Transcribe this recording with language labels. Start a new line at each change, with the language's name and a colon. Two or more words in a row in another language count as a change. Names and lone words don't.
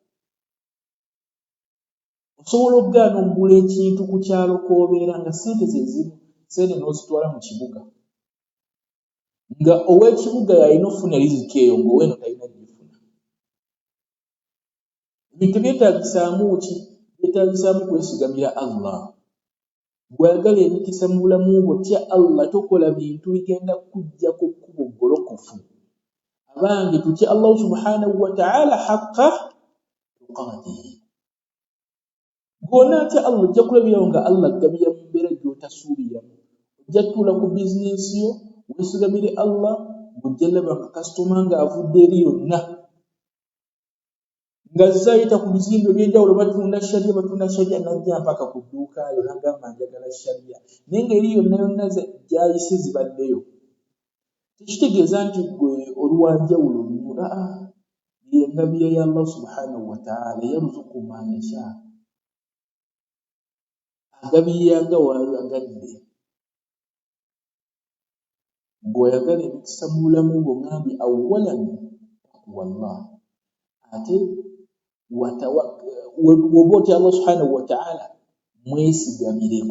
Ganda: osobola okugaana okugula ekintu ku kyalo k'obeera nga ssente ze zimu ssente n'ozitwala mu kibuga nga ow'ekibuga yalina okufuna riziki eyo ng'oweeno talina gifuna ebintu byetaagisaamu ki byetaagisaamu kwesigamira Allah bw'ayagala emikisa mu bulamu bwo tya Allah tokola bintu bigenda kujjako kkubo golokofu abange tutya Allah
Arabic: سبحانه وتعالى حق تقاته
Ganda: gw'ona atya Allah ojja kulabirawo nga Allah aggabira mu mbeera gy'otasuubiramu ojja tutuula ku bizinensi yo weesigamire Allah ng'ojja laba nga kasitoma ng'avudde eri yonna nga zayita ku bizimbe ebyenjawulo batunda sharia najja mpaka ku dduuka yo n'agamba njagala sharia naye ng'eri yonna yonna gy'ayise zibaddeyo tekitegeeza nti gwe oli wanjawulo nnyo ye ngabira ya Allah
Arabic: سبحانه وتعالى يرزق من يشاء
Ganda: agabirira nga waayagadde bw'oyagala emikisa mu bulamu bwo ngambye
Arabic: أولا تقوى الله
Ganda: ate woba otya Allah
Arabic: سبحانه وتعالى
Ganda: mwesigamireko